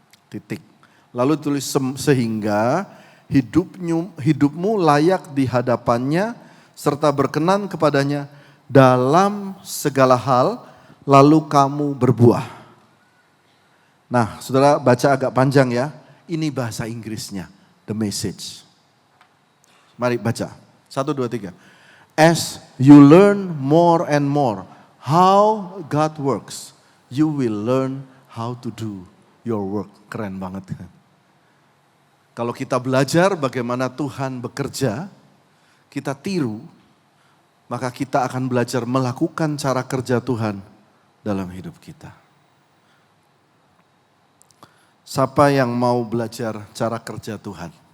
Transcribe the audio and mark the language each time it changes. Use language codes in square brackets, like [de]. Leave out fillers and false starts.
[id] Titik. Lalu tulis sehingga hidupmu layak di hadapannya serta berkenan kepadanya dalam segala hal, lalu kamu berbuah. Nah, saudara baca agak panjang ya. Ini bahasa Inggrisnya, the message. Mari baca. 1, 2, 3. [en] As you learn more and more how God works, you will learn how to do your work. [id] Keren banget kan? Kalau kita belajar bagaimana Tuhan bekerja, kita tiru, maka kita akan belajar melakukan cara kerja Tuhan dalam hidup kita. Siapa yang mau belajar cara kerja Tuhan?